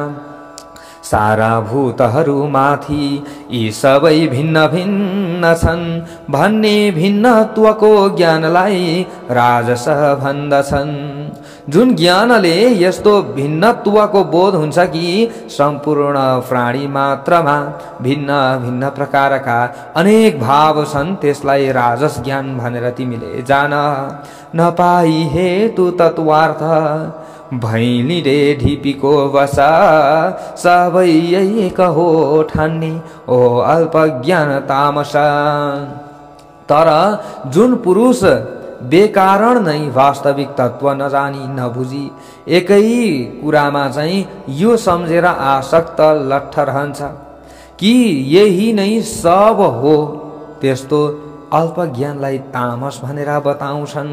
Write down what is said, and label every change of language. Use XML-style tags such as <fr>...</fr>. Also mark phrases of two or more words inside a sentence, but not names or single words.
<ne>सारा भूतहरू माथि यी सबै भिन्न भिन्न छन् भन्ने भिन्नत्वको ज्ञानलाई राजस भन्दछन्। जुन ज्ञानले यस्तो भिन्नत्वको बोध हुन्छ कि सम्पूर्ण प्राणी मात्रमा भिन्न भिन्न प्रकारका अनेक भाव छन्, त्यसलाई राजस ज्ञान भनेर तिमीले जान। नपाई हेतु तत्वार्थ भैलीले ढिपीको बसा, सबै एक हो ठान्ने ओ अल्प ज्ञान तामसा। तर जुन पुरुष बेकारण नै वास्तविक तत्व नजानी नबुझी एकै कुरामा चाहिँ यो सम्झेर आसक्त लट्ठ रहन्छ कि यही नै सब हो, त्यस्तो अल्प ज्ञानलाई तामस भनेर बताउँछन्।</ne>